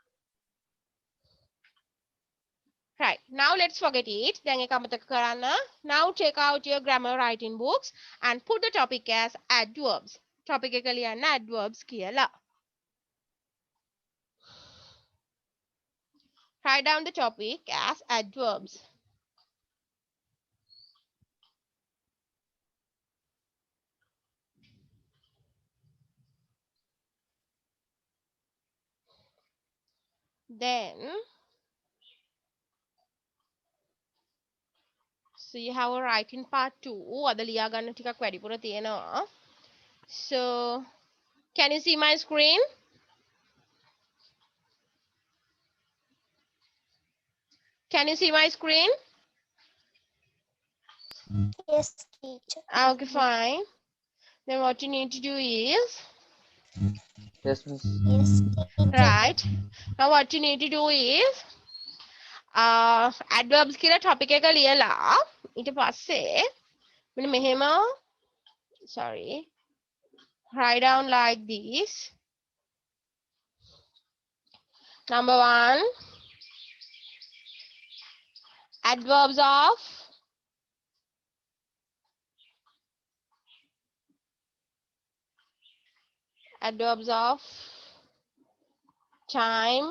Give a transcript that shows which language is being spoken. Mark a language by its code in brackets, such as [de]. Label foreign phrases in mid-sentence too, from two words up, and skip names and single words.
[en] right now let's forget it [si] දැන් ඒක අමතක කරන්න [en] now check out your grammar writing books and put the topic as adverbs [si] topic එක ලියන්න adverbs කියලා [en] write down the topic as adverbs. Then, so you have a writing part 2. [si] අද ලියා ගන්න ටිකක් වැඩිපුර තියෙනවා. [en] So, can you see my screen? Can you see my screen? Yes, teacher. Okay, fine. Then what you need to do is, Yes, miss. Yes, teacher. right. Now what you need to do is, [si] adverbs කියලා topic එක ලියලා ඊට පස්සේ මෙන්න මෙහෙම, [en] sorry, write down like this. Number 1, adverbs of time.